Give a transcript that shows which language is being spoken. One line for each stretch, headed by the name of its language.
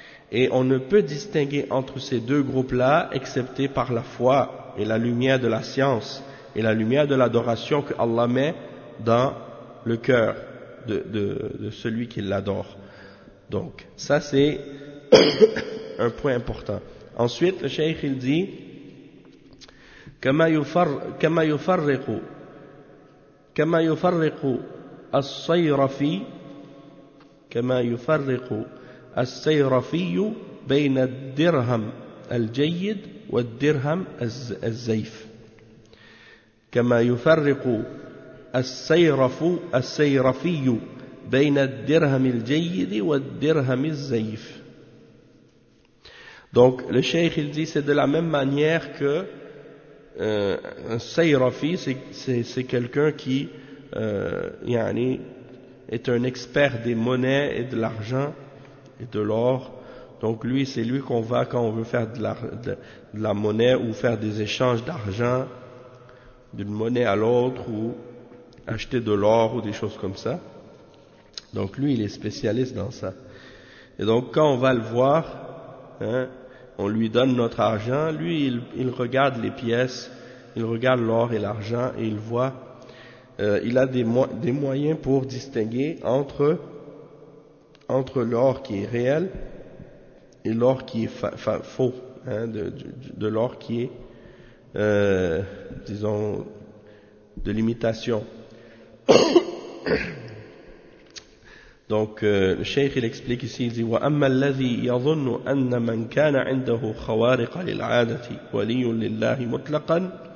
French: Et on ne peut distinguer entre ces deux groupes-là, excepté par la foi et la lumière de la science et la lumière de l'adoration que Allah met dans le cœur de celui qui l'adore. Donc, ça c'est un point important. Ensuite, le cheikh il dit
Arabic: كما يفرق الصيرفي بين الدرهم الجيد والدرهم الزيف كما يفرق الصيرفي بين الدرهم الجيد والدرهم الزيف.
French: Donc le cheikh il dit c'est de la même manière que un sayrafi, c'est quelqu'un qui yani, est un expert des monnaies et de l'argent et de l'or. Donc lui, c'est lui qu'on va quand on veut faire de la monnaie ou faire des échanges d'argent d'une monnaie à l'autre ou acheter de l'or ou des choses comme ça. Donc lui, il est spécialiste dans ça. Et donc quand on va le voir, hein, on lui donne notre argent, lui il regarde les pièces, il regarde l'or et l'argent et il voit, il a des moyens pour distinguer entre l'or qui est réel et l'or qui est faux, hein, de l'or qui est, disons, de l'imitation. Donc le cheikh il explique ici, il dit
Arabic: وَأَمَّا الَّذِي يَظُنُّ أَنَّ مَنْ كَانَ عِنْدَهُ خَوَارِقَ لِلْعَادَةِ وَلِيٌّ لِلَّهِ مُطْلَقًا